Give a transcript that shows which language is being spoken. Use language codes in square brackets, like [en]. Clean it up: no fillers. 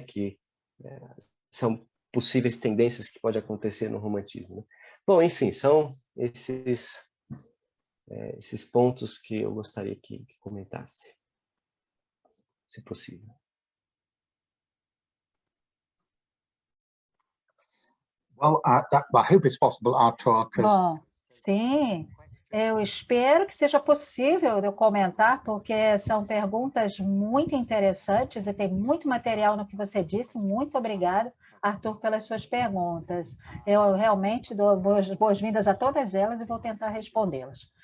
[pt] Que são possíveis tendências que pode acontecer no romantismo. Né? Bom, enfim, são esses pontos que eu gostaria que comentasse, se possível. [en] Well, I hope it's possible, Arthur, because [pt] Bom, sim, eu espero que seja possível eu comentar, porque são perguntas muito interessantes e tem muito material no que você disse. Muito obrigada, Arthur, pelas suas perguntas. Eu realmente dou boas-vindas a todas elas e vou tentar respondê-las.